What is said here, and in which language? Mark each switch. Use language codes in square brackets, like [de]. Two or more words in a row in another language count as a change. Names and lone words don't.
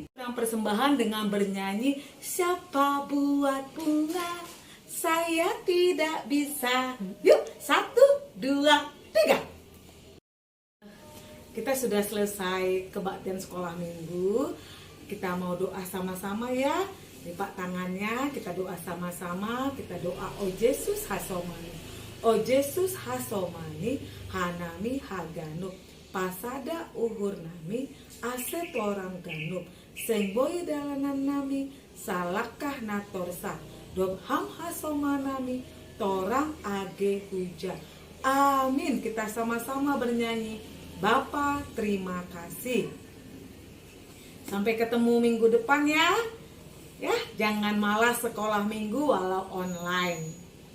[id] Yang persembahan dengan bernyanyi, siapa buat bunga, saya tidak bisa. Yuk, 1, 2, 3. Kita sudah selesai kebaktian sekolah minggu. Kita mau doa sama-sama ya. Lipat tangannya, kita doa sama-sama. Kita doa, [bts] O Yesus Hasomani, O Yesus Hasomani, Hanami Haganuk, Pasada Uhur Nami, Aset Orang Ganuk, Sengboy Dalanan Nami, Salakah Natorsa, Dobham Hasomanami, Torang Age Huja. [id] Amin. Kita sama-sama bernyanyi. Bapa, terima kasih. Sampai ketemu minggu depan ya. Ya, jangan malas sekolah minggu walau online.